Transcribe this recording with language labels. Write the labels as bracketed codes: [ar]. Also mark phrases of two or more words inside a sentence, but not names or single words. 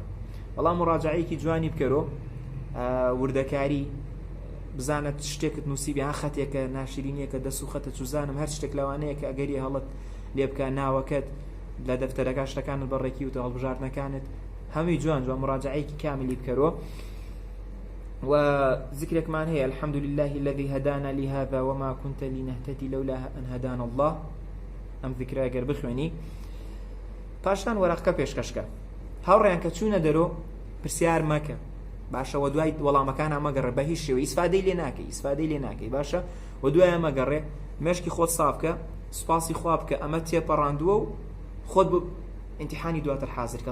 [ckb] بەڵام مراجعەیەکی جوانی بکەرۆ، وردەکاری بزانت شتێکت نووسیبی ها خەتێکە ناشرینیەکە دەست و خەتە چوزانم هەر شتێک لەوانەیە کە ئەگەری هەڵت لێ بکە ناوەکەت لە دەفتەرەکە شتەکانت بەڕێکی و هەڵبژاردنەکانت هەمووی جوان مراجعەیەکی کاملی بکەرۆ. [ar] وذكركمان هي الحمد لله الذي هدانا لهذا وما كنت لنهتدي لولا أن هدانا الله. [ckb] ئەم ذکرە ئەگەر بخوێنی پاشان وەرەقەکە پێشکەشکە هاوڕێیان کە چوونە دەرۆ پرسیار مەکە باشە، دوای وەڵامەکان ئەمەگەڕێ بە هیچ شێوە ئیسفادەی لێ ناکەی باشە، و دوای ئەمەگەڕێ مێشکی خۆت سافکە، سوپاسی خوا بکە ئەمە تێپەڕاندووە و خۆت بۆ ئیمتیحانی دواتر حازرکە.